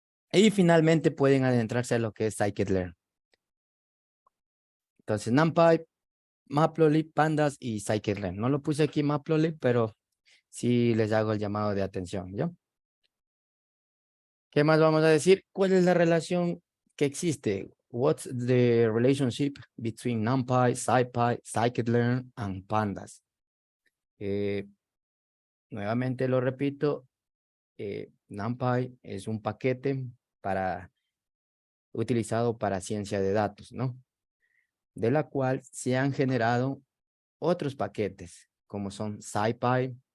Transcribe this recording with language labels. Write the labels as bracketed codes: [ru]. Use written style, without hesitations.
[es] Y finalmente pueden adentrarse a lo que es scikit-learn. Entonces, NumPy, Matplotlib, Pandas y scikit-learn. No lo puse aquí Matplotlib, pero sí les hago el llamado de atención, ¿yo? ¿Qué más vamos a decir? ¿Cuál es la relación que existe? [en] What's the relationship between NumPy, SciPy, scikit-learn, and Pandas? [es] Nuevamente lo repito, NumPy es un paquete utilizado para ciencia de datos, ¿no? De la cual se han generado otros paquetes, como son SciPy.